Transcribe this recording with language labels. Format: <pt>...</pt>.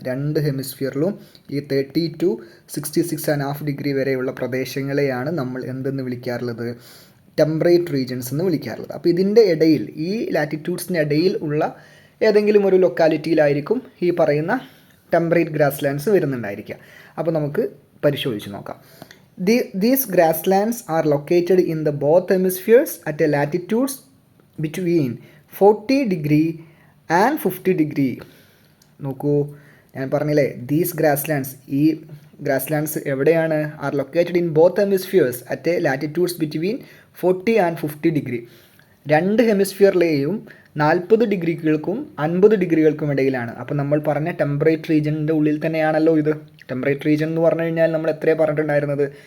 <ml>രണ്ട് ഹെമിസ്ഫിയറിലും ഈ 30 to 66.5 degree വരെയുള്ള പ്രദേശങ്ങളെയാണ് നമ്മൾ എന്തെന്ന് വിളിക്കാറുള്ളത്? ടെമ്പറേറ്റ് റീജിയൻസ് എന്ന് വിളിക്കാറുള്ളത്. അപ്പോൾ ഇതിൻ്റെ ഇടയിൽ, ഈ ലാറ്റിറ്റ്യൂഡ്സിൻ്റെ ഇടയിൽ ഉള്ള ഏതെങ്കിലും ഒരു ലൊക്കാലിറ്റിയിലായിരിക്കും ഈ പറയുന്ന ടെമ്പറേറ്റ് ഗ്രാസ് ലാൻഡ്സ് വരുന്നുണ്ടായിരിക്കുക. അപ്പോൾ നമുക്ക് പരിശോധിച്ച് നോക്കാം.</ml> <en>These grasslands are located in the both hemispheres at a latitudes between 40 degree and 50 degree.</en> <ml>നോക്കൂ, ഞാൻ പറഞ്ഞില്ലേ,</ml> <en>these grasslands,</en> <ml>ഈ ഗ്രാസ്ലാൻഡ്സ് എവിടെയാണ്?</ml> <en>Are located in both hemispheres at a latitudes between 40 and 50 degree.</en> <ml>രണ്ട് ഹെമിസ്ഫിയറിലെയും 40 ഡിഗ്രികൾക്കും 50 ഡിഗ്രികൾക്കും ഇടയിലാണ്. അപ്പോൾ നമ്മൾ പറഞ്ഞ ടെമ്പറേറ്റ് റീജിയൻ്റെ ഉള്ളിൽ തന്നെയാണല്ലോ ഇത്. ടെമ്പറേറ്റ് റീജിയൻ എന്ന് പറഞ്ഞു കഴിഞ്ഞാൽ നമ്മൾ എത്രയാണ് പറഞ്ഞിട്ടുണ്ടായിരുന്നത്?</ml>